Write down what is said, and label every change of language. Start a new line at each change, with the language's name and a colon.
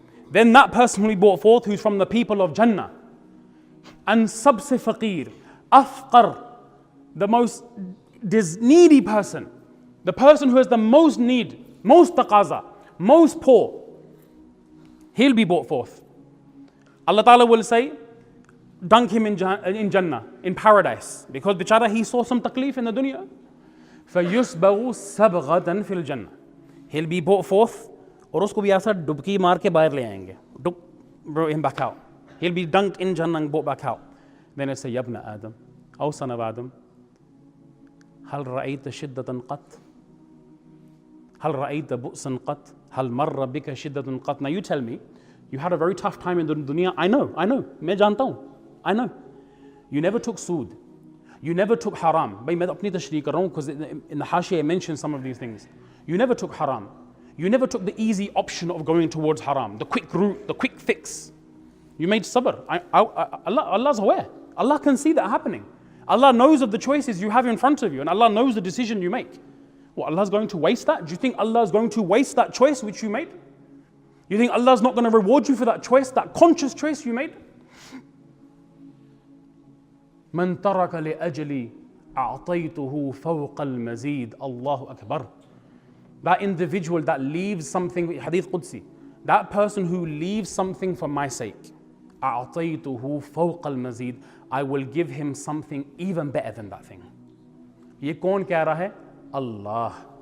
English: Then that person will be brought forth who's from the people of Jannah. And
Hindi: sabse faqir,
English: afqar, the most needy person, the person who has the most need, most taqaza, most poor, he'll be brought forth. Allah Ta'ala will say, dunk him in Jannah, in paradise, because bichara he saw some taklif in the dunya.
Arabic: فَيُسْبَغُ سَبْغَةً فِي الْجَنَّةِ.
English: He'll be brought forth,
Hindi: और उसको भी ऐसा डुबकी मार के बाहर ले आएंगे.
English: Brought him back out. He'll be dunked in Jannah and brought back out. Then he'll say,
Arabic: Ya ibna Adam,
English: O son of Adam,
Arabic: هل رأيت شدة قط? هل رأيت بؤسا قط? هل مر بك شدة قط?
English: Now you tell me, you had a very tough time in the dunya. I know.
Hindi: मैं जानता हूँ.
English: I know. You never took sood. You never took haram.
Hindi: भाई मैं अपनी तशरीह कर रहा हूँ
English: because in the Hashiyah I mentioned some of these things. You never took haram. You never took the easy option of going towards haram, the quick route, the quick fix. You made sabr. Allah's aware. Allah can see that happening. Allah knows of the choices you have in front of you, and Allah knows the decision you make. What, Allah's going to waste that? Do you think Allah's going to waste that choice which you made? You think Allah's not going to reward you for that choice, that conscious choice you made?
Arabic: من ترك لأجلي أعطيته فوق المزيد. Allahu Akbar.
English: That individual that leaves something, Hadith Qudsi, that person who leaves something for my sake,
Arabic: أعطيته فوق المزيد,
English: I will give him something even better than that thing.
Hindi: ये कौन कह रहा है? Allah.